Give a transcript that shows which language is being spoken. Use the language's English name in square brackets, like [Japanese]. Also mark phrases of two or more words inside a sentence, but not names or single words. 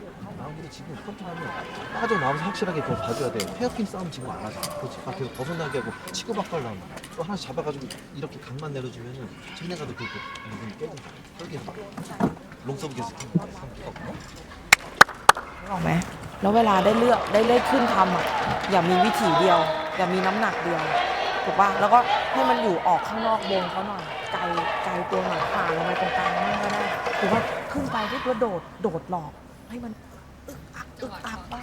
[Korean] 알았어? 라운드도 지금 컨트롤하면 빠져나오면서 확실하게 그걸 봐줘야 돼. 헤어핀 싸움 지금 안 하잖아. 그렇지. 계속 벗어나게 하고 치고받고 하려면 또 하나씩 잡아가지고 이렇게 각만 내려주면은 쟤네가도 그 부분이 깨진다. 설계에서 막 롱서브 계속 하는 거야. [Thai] ออกไหมแล้วเวลาได้เลือกได้ขึ้นทำอ่ะอย่ามีวิถีเดียวอย่ามีน้ำหนักเดียวถูกป่ะแล้วก็ให้มันอยู่ออกข้างนอกวงเขาหน่อยไกลตัวหน่อยผ่านลงไปตรงกลางนั่นก็ได้ถูกป่ะขึ้นไปที่ตัวโดดหลอกให้มันอึกอักบ้าง